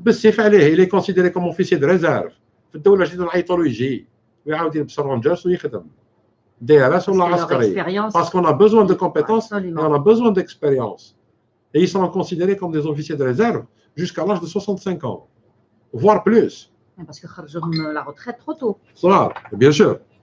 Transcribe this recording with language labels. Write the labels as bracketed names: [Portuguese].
[French] Il est considéré comme officier de réserve. [Arabic] في الدولة جديد نعيطوا له يجي ويعاود يلبس الرونجرز ويخدم. DRS ولا عسكري. [French] Parce qu'on a besoin de compétences et on a besoin d'expérience. Et ils sont considérés comme des officiers de réserve jusqu'à l'âge de 65 ans, voire plus. Parce que [Arabic] خرجوهم [French] la retraite trop tôt. Ça, bien sûr.